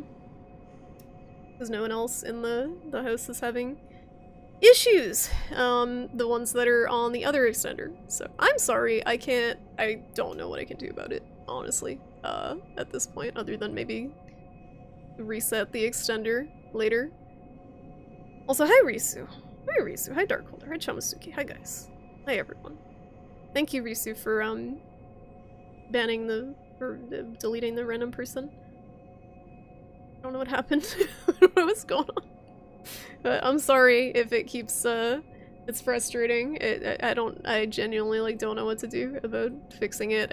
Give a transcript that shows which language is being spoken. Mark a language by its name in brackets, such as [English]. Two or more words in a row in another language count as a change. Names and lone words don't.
[English] Because no one else in the house is having issues, the ones that are on the other extender. So I'm sorry, I don't know what I can do about it, honestly, at this point, other than maybe reset the extender later. Also, hi Risu. Hi Risu, hi Darkholder, hi Chamasuki, hi guys. Hi everyone. Thank you Risu for deleting the random person. I don't know what happened. I don't know what's going on. But I'm sorry if it keeps, it's frustrating. I genuinely, like, don't know what to do about fixing it.